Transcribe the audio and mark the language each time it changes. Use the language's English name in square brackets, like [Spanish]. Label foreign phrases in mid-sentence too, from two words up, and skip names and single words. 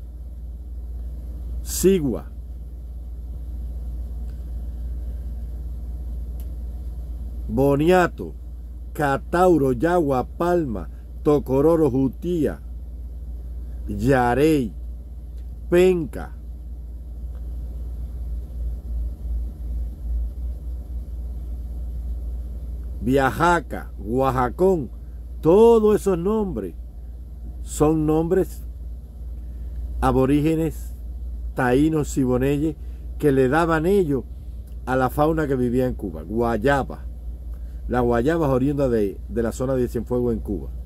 [Spanish] sigua, boniato, catauro, yagua, palma, tocororo, jutía, yarey, penca, Viajaca, Oaxacón, todos esos nombres son nombres aborígenes, taínos, siboneyes, que le daban ellos a la fauna que vivía en Cuba. Guayaba, la guayaba es oriunda de la zona de Cienfuegos en Cuba.